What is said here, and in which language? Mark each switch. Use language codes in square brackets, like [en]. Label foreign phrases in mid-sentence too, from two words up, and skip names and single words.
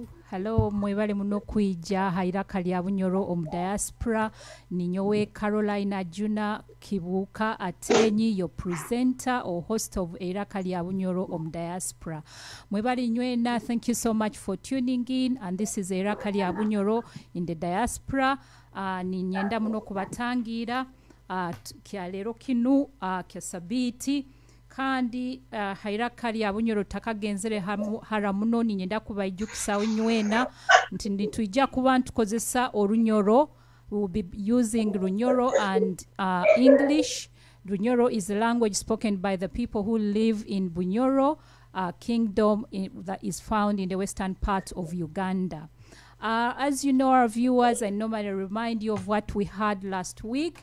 [nyo] Hello, mwebale muno kuija hairaka lya Bunyoro omu diaspora. Ninyowe Carolina Juna Kibuka Atenyi, [en] your presenter or host of Iraka lya Bunyoro omu diaspora. [nyo] Mwebale nywena, [en] thank you so much for tuning in, and this is Iraka lya Bunyoro in the diaspora. [nyo] Ninyenda muno kubatangira kya lero kinu kya sabiti. Kandi hairaka lya Bunyoro takagenzere haramuno ninyenda kubayijukisa nywena nti nitujja kuba ntukozesa orunyoro. [en] We will be using Runyoro and English. Runyoro is the language spoken by the people who live in Bunyoro kingdom that is found in the western part of Uganda. As you know, our viewers, I normally remind you of what we had last week.